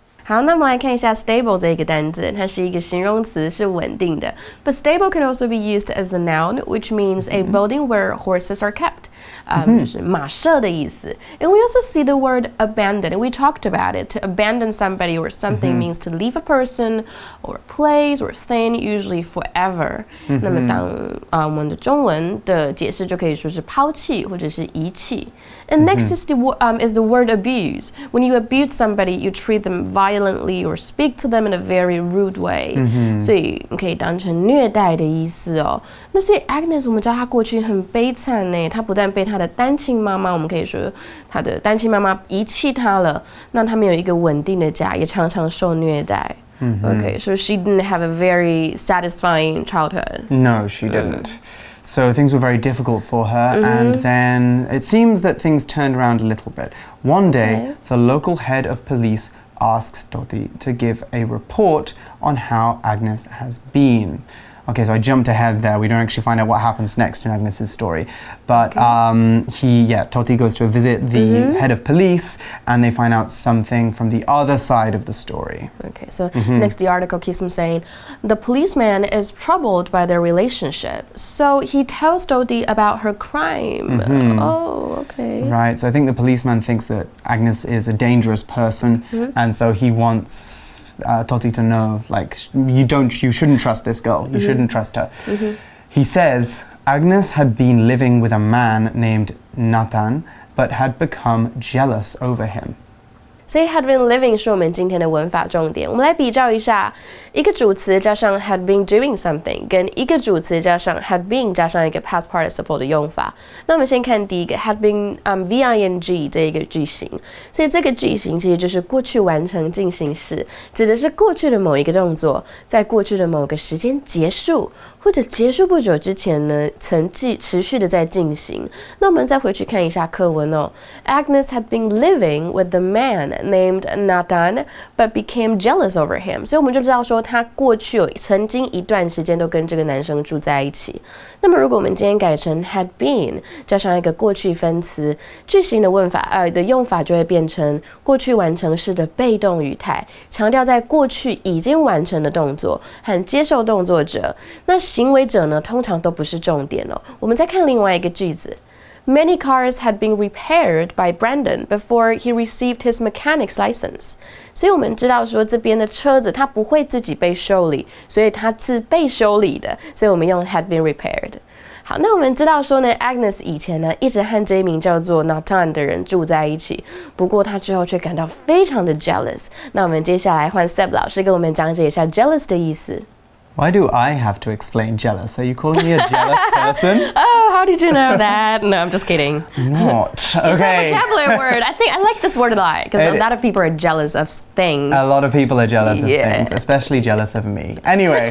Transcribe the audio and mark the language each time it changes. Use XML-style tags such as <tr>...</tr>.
<zh>好，那我们来看一下 stable 这个单字，它是一个形容词，是稳定的。</zh> <en>But stable can also be used as a noun, which means a building where horses are kept.</en> <zh>就是马上的意思。</zh> <en>And we also see the word abandon, and we talked about it. To abandon somebody or something means to leave a person or a place or thing, usually forever.</en> <zh>那么当我们的中文的解释就可以说是抛弃或者是遗弃。</zh> <en>And next is the word abuse. When you abuse somebody, you treat them violently or speak to them in a very rude way.</en> <zh>所以可以当成虐待的意思哦。那所以 Agnes 我们知道她过去很悲惨呢，她不但被她的单亲妈妈，我们可以说她的单亲妈妈遗弃她了，那她没有一个稳定的家，也常常受虐待。</zh> <en>Okay, so she didn't have a very satisfying childhood. No, she didn't. So things were very difficult for her, and then it seems that things turned around a little bit. One day, the local head of police asks Toti to give a report on how Agnes has been. Okay, so I jumped ahead there. We don't actually find out what happens next in Agnes's story. But Toti goes to visit the head of police, and they find out something from the other side of the story. Okay, so next the article keeps on saying, the policeman is troubled by their relationship, so he tells Toti about her crime. Oh, okay. Right, so I think the policeman thinks that Agnes is a dangerous person, and so he wants Toti to know, like, you shouldn't trust this girl. You shouldn't trust her. He says Agnes had been living with a man named Nathan, but had become jealous over him.</en> <zh>所以 had been living 是我们今天的文法重点。我们来比照一下，一个主词加上</zh> <en>had been doing something，</en> <zh>跟一个主词加上 had been 加上一个 past participle 的用法。那我们先看第一个 had been VING 这一个句型，所以这个句型其实就是过去完成进行时，指的是过去的某一个动作，在过去的某个时间结束，或者结束不久之前呢，曾持续的在进行。那我们再回去看一下课文哦。</zh> <en>Agnes had been living with the man named Nathan, but became jealous over him.</en> <zh>所以我们就知道说，他过去有曾经一段时间都跟这个男生住在一起。那么如果我们今天改成 had been 加上一个过去分词，句型的的用法就会变成过去完成式的被动语态，强调在过去已经完成的动作和接受动作者。那行为者呢，通常都不是重点哦。我们再看另外一个句子。</zh> <en>Many cars had been repaired by Brandon before he received his mechanic's license.</en> <zh>所以我们知道说这边的车子它不会自己被修理，所以它是被修理的，所以我们用</zh> <en>had been repaired.</en> <zh>好，那我们知道说呢 ，Agnes 以前呢一直和这一名叫做 Nathan 的人住在一起，不过她之后却感到非常的 jealous。那我们接下来换 Seb 老师给我们讲解一下 jealous 的意思。</zh> <en>Why do I have to explain jealous? Are you calling me a jealous person? Oh, how did you know that? No, I'm just kidding. What? Okay. It's a vocabulary word. I like this word a lot because a lot of people are jealous of things. A lot of people are jealous of things, especially jealous of me. Anyway.</en>